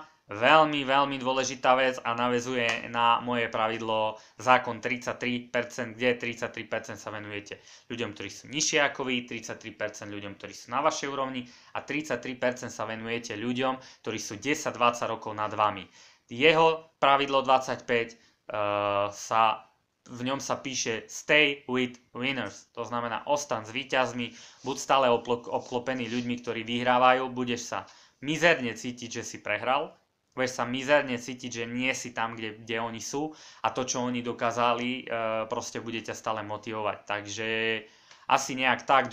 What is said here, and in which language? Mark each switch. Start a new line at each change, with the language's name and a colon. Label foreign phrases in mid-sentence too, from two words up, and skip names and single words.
Slovak: Veľmi, veľmi dôležitá vec a naväzuje na moje pravidlo zákon 33%, kde 33% sa venujete ľuďom, ktorí sú nižšie ako vy, 33% ľuďom, ktorí sú na vašej úrovni a 33% sa venujete ľuďom, ktorí sú 10-20 rokov nad vami. Jeho pravidlo 25 v ňom sa píše
English: stay with winners,
Slovak: to znamená ostan s víťazmi, buď stále obklopený ľuďmi, ktorí vyhrávajú, budeš sa mizerne cítiť, že si prehral, budeš sa mizerne cítiť, že nie si tam, kde oni sú a to, čo oni dokázali, proste bude ťa stále motivovať. Takže asi nejak tak.